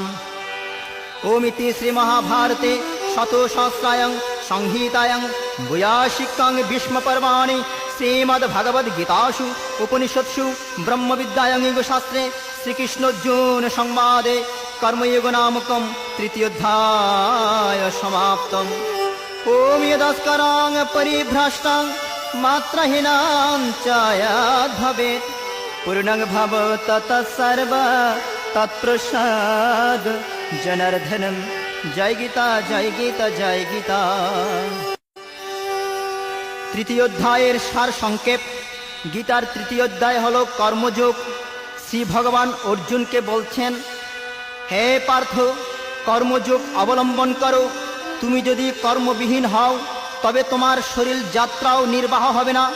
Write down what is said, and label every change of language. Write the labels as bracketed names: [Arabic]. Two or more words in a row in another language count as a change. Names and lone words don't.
[Sanskrit] ओमिति श्रीमहाभारते शतसहस्रायां संहितायां वैयासिकां भीष्मपर्वाणि श्रीमद्भगवद्गीतासु उपनिषत्सु ब्रह्मविद्यायां योगशास्त्रे श्रीकृष्णार्जुनसंवादे कर्मयोग नामकं तृतीयोऽध्यायः समाप्तम्। ॐ यदस्करां परिभ्रष्टां मात्रहीनां च यद्भवेत् पूर्णं भवत् तत्सर्व तत्प्रसाद जनार्दनं। जय गीता जय गीता जय गीता। [Bangla] তৃতীয় অধ্যায়ের সার সংক্ষেপ। গীতার তৃতীয় অধ্যায় হলো কর্মযোগ। শ্রী ভগবান অর্জুনকে বলছেন, হে পার্থ, কর্মযোগ অবলম্বন করো। তুমি যদি কর্মবিহীন হও তবে তোমার শরীর যাত্রাও নির্বাহ হবে না।